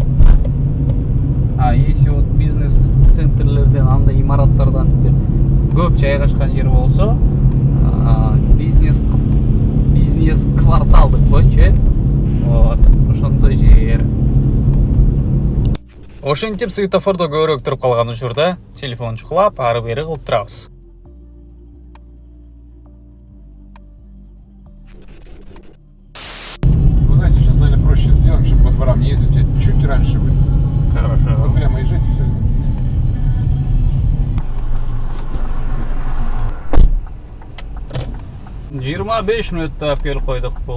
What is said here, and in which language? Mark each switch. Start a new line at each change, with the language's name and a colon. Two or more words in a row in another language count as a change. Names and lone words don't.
Russian: Если вот
Kyrgyz: бизнес-центрлерден, андай имараттардан көп жайгашкан жер болсо, бизнес-кварталдык боюнча, вот, ошондой жер. Ошентип светофордо көбүрөөк туруп калган учурда телефон чукулап, ары бери кылып турабыз.
Russian: Проще сделаем, чтобы по дворам не ездить, а чуть раньше быть. Хорошо. Вот прямо езжайте и все.
Kyrgyz: 25 мүнөттө алып келип койдук бул.